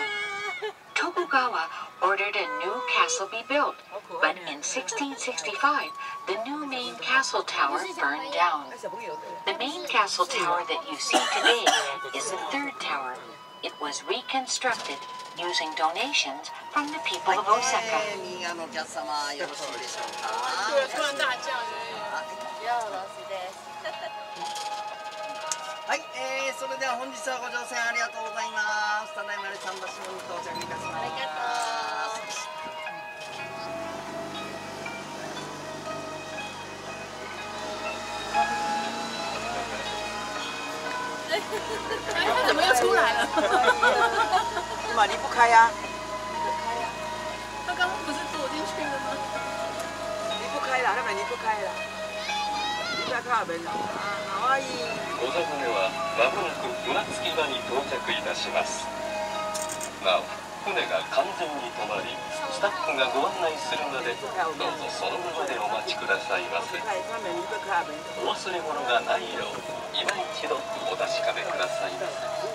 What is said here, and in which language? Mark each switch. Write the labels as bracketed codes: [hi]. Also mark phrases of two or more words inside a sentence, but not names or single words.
[en] Tokugawa ordered a new castle be built, but in 1665, the new main castle tower burned down. The main castle tower that you see today is the third tower. It was reconstructed using donations from the people of Osaka. [ja] はい、それでは本日はご乗船ありがとうございます。ただいまで桟橋門に到着いたします。ありがとう。 [zh] 怎么又出来了？妈，离不开呀！他刚刚不是躲进去了吗？离不开了，那边离不开了。 [ja] はまもなく船着き場に到着いたします。なお船が完全に止まりスタッフがご案内するまでどうぞそのままでお待ちくださいませ。お忘れ物がないよう今一度お確かめくださいませ。